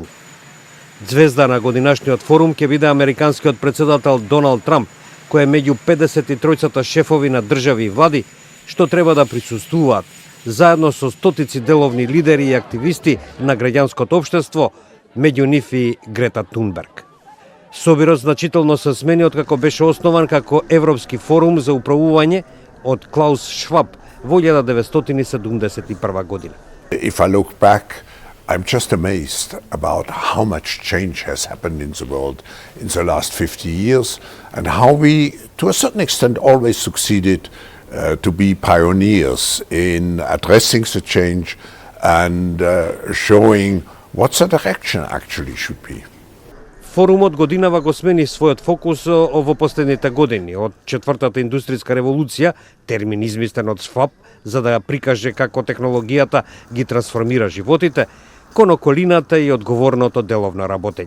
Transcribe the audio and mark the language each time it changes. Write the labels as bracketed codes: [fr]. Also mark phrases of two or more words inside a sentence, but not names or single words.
[mk] Звезда на годинашниот форум ќе биде американскиот председател Доналд Трамп, кој е меѓу 53 шефови на држави и влади, што треба да присуствуваат, заедно со стотици деловни лидери и активисти на граѓанското општество, меѓу нив и Грета Тунберг. Собирот значително се смени откако беше основан како Европски форум за управување од Клаус Шваб во 1971 година. [en] If I look back, I'm just amazed about how much change has happened in the world in the last 50 years and how we, to a certain extent, always succeeded to be pioneers in addressing the change and showing what the direction actually should be. [mk] Форумот годинава го смени својот фокус во последните години, од четвртата индустријска револуција, термин измислен од Шваб, за да ја прикаже како технологијата ги трансформира животите, кон околината и одговорното деловно работење.